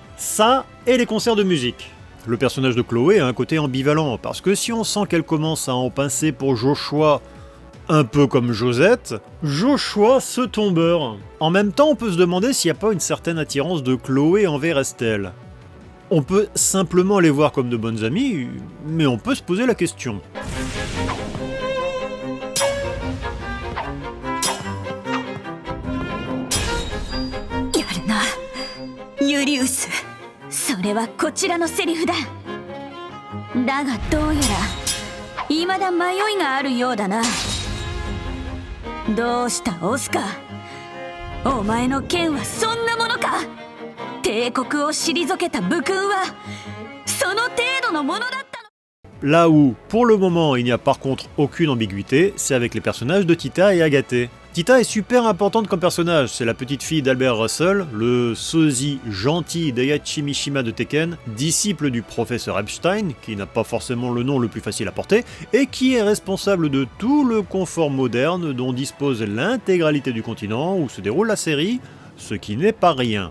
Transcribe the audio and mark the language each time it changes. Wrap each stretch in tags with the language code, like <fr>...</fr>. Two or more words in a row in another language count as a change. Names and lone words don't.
<fr>Ça et les concerts de musique. Le personnage de Chloé a un côté ambivalent, parce que si on sent qu'elle commence à en pincer pour Joshua, un peu comme Josette, Joshua ce tombeur. En même temps, on peut se demander s'il n'y a pas une certaine attirance de Chloé envers Estelle. On peut simplement les voir comme de bonnes amies, mais on peut se poser la question.</fr> <ja>ユリウス、それはこちらのセリフだ。だがどうやら未だ迷いがあるようだな。どうしたオスカー、お前の剣はそんなものか。帝国を退けた武君はその程度のものだったの。</ja> <fr>Là où, pour le moment, il n'y a par contre aucune ambiguïté, c'est avec les personnages de Tita et Agaté. Tita est super importante comme personnage, c'est la petite fille d'Albert Russell, le sosie gentil d'Eiichi Mishima de Tekken, disciple du professeur Epstein, qui n'a pas forcément le nom le plus facile à porter, et qui est responsable de tout le confort moderne dont dispose l'intégralité du continent où se déroule la série, ce qui n'est pas rien.</fr>